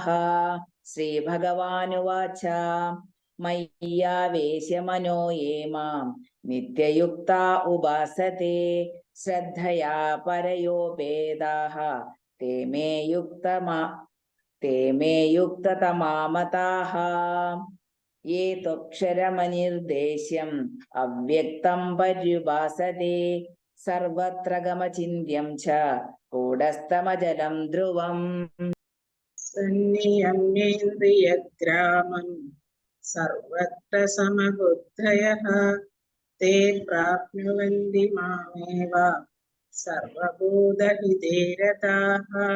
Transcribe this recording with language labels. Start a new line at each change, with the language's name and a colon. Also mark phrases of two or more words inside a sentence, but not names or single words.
Sanskrit: ശ്രീഭഗവാനുവാച മയ്യാവേശ്യ മനോ യേ മാം നിത്യയുക്താ ഉപാസത്തെ ശ്രദ്ധയാ പരയോപേതാഃ തേ മേ യുക്തതമാ മതാഃ. ये त्वक्षरमनिर्देश्यम् अव्यक्तं पर्युपासते सर्वत्र गमचिन्त्यं च कूटस्थमजलं ध्रुवम् सन्नियम्येन्द्रियग्रामं सर्वत्र समबुद्धयः ते प्राप्नुवन्ति मामेव सर्वभूतहिते रताः